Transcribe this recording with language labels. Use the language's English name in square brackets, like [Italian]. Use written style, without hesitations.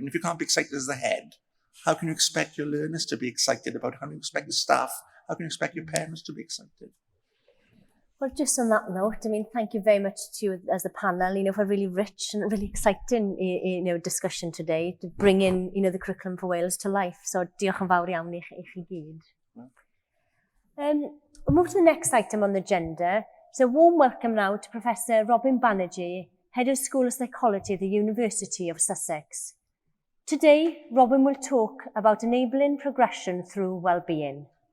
[English] And if you can't be excited as the head, how can you expect your learners to be excited about it? How can you expect the staff? How can you expect your parents to be excited? Well, just on that note, thank you very much to you as a panel, for a really rich and really exciting, discussion today to bring in, the curriculum for Wales to life. [Welsh] So, diolch yn fawr iawn i chi gyd. [English] We'll move to the next item on the agenda. So, warm welcome now to Professor Robin Banerjee, Head of School of Psychology at the University of Sussex. Today, Robin will talk about enabling progression through well-being.